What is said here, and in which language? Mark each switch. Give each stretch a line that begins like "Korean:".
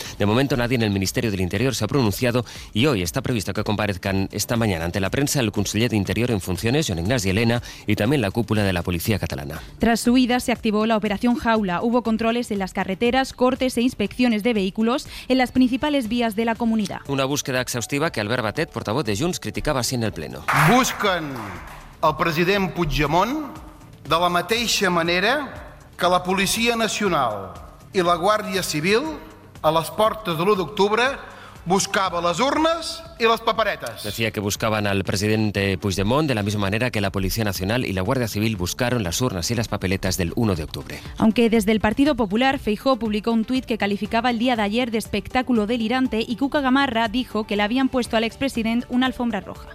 Spanish: De momento nadie en el Ministerio del Interior se ha pronunciado y hoy está previsto que comparezcan esta mañana ante la prensa el conseller d'Interior en funciones, Joan Ignasi Elena, y también la cúpula de la policía catalana. Tras su huida se activó la operación Jaula. Hubo controles en las carreteras, cortes e inspecciones de vehículos en las principales vías de la comunidad. Una búsqueda exhaustiva que Albert Batet, portavoz de Junts, criticaba así en el pleno.
Catalan: Busquen el president Puigdemont de la mateixa manera que la Policia Nacional i la Guàrdia Civil a les portes de l'1 d'octubre
Spanish: buscaba las urnas y las
Catalan: paperetas.
Spanish: Decía que buscaban al presidente Puigdemont de la misma manera que la Policía Nacional y la Guardia Civil buscaron las urnas y las papeletas del 1 de octubre. Aunque desde el Partido Popular, Feijóo publicó un tuit que calificaba el día de ayer de espectáculo delirante y Cuca Gamarra dijo que le habían puesto al expresidente una alfombra roja.